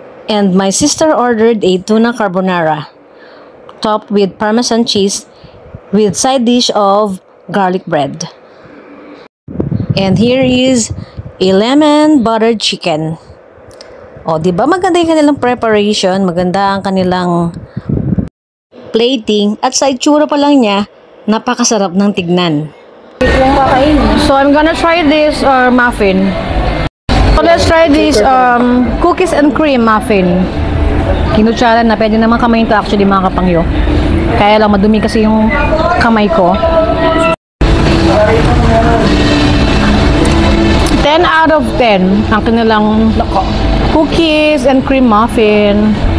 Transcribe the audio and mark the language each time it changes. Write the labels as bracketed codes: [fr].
[en] And my sister ordered a tuna carbonara topped with parmesan cheese with side dish of garlic bread. And here is a lemon buttered chicken. [tl] O, di ba maganda yung kanilang preparation, maganda ang kanilang plating, at sa itsura pa lang niya, napakasarap ng tignan. [en] So I'm gonna try this muffin. So let's try this cookies and cream muffin. [tl] Kinutsara na, pwede naman kamay ito actually mga kapangyo. Kaya lang madumi kasi yung kamay ko. [en] 10 out of 10 [tl] ang kanilang cookies and cream muffin.